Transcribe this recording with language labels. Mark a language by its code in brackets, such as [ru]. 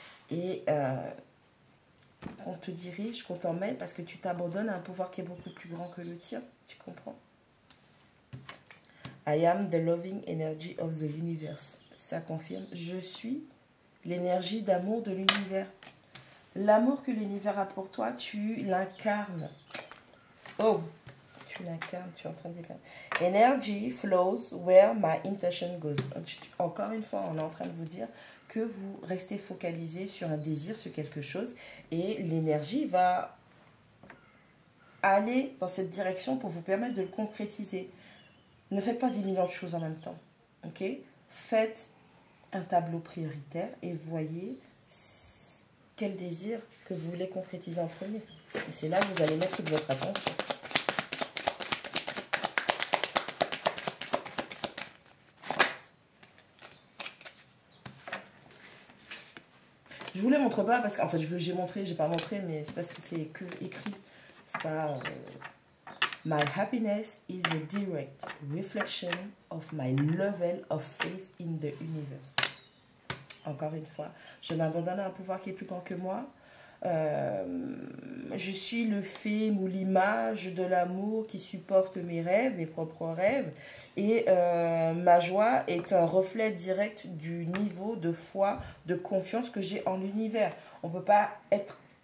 [fr] Et qu'on te dirige, qu'on t'emmène, parce que tu t'abandonnes à un pouvoir qui est beaucoup plus grand que le tien. Tu comprends? [en] I am the loving energy of the universe. [fr] Ça confirme. Je suis l'énergie d'amour de l'univers. L'amour que l'univers a pour toi, tu l'incarnes. Oh, tu l'incarnes, tu es en train de dire. [en] Energy flows where my intention goes. [fr] Encore une fois, on est en train de vous dire que vous restez focalisé sur un désir, sur quelque chose, et l'énergie va aller dans cette direction pour vous permettre de le concrétiser. Ne faites pas 10 millions de choses en même temps. Ok? Faites un tableau prioritaire et voyez quel désir que vous voulez concrétiser en premier. Et c'est là que vous allez mettre toute votre attention. Je vous les montre pas parce qu'en fait j'ai montré, j'ai pas montré, mais c'est parce que c'est que écrit. C'est pas. [en] My happiness is a direct reflection of my level of faith in the universe. [fr] Encore une fois, je m'abandonne à un pouvoir qui est plus grand que moi. Je suis le film ou l'image de l'amour qui supporte mes rêves, mes propres rêves. Et ma joie est un reflet direct du niveau de foi, de confiance que j'ai en l'univers. On ne peut pas être...